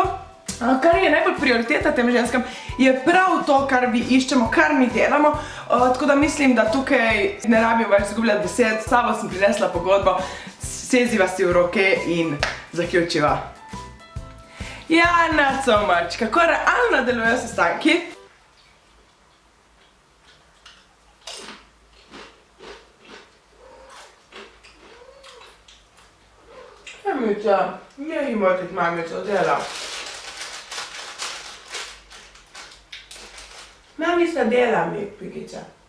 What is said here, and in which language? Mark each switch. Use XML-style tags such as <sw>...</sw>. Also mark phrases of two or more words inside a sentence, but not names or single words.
<sl>Kar je najbolj prioriteta tem ženskam, je prav to, kar vi iščemo, kar mi delamo, tako da mislim, da tukaj ne rabim več zgubljati besed, s sabo sem prinesla pogodbo, seziva si v roke in zaključiva. Ja,</sl> <en>not so much.</en> <sl>Kako realno delujejo sestanki? Mamica, ne imate mamico dela. Mamica dela mi, pikica.</sl>